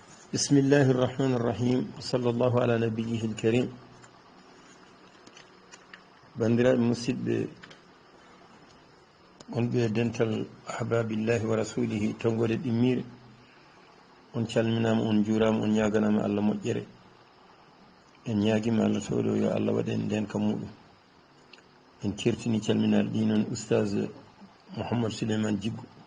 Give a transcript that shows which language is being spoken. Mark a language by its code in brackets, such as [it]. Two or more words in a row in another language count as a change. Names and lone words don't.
[ar] بسم الله الرحمن الرحيم وصلى الله على نبيه الكريم [ff] بندرا المسجد on ɓe dental [ar] أحباب الله ورسوله [ff] tongode ɗimmire on calminama on juurama on ñaganama Allah moƴƴere en ñaguima Allah towɗo yo Allah waɗa en nden kam muɗum en certini calminal ɗi noon oustage Mouhamadou Souleymane Djiggo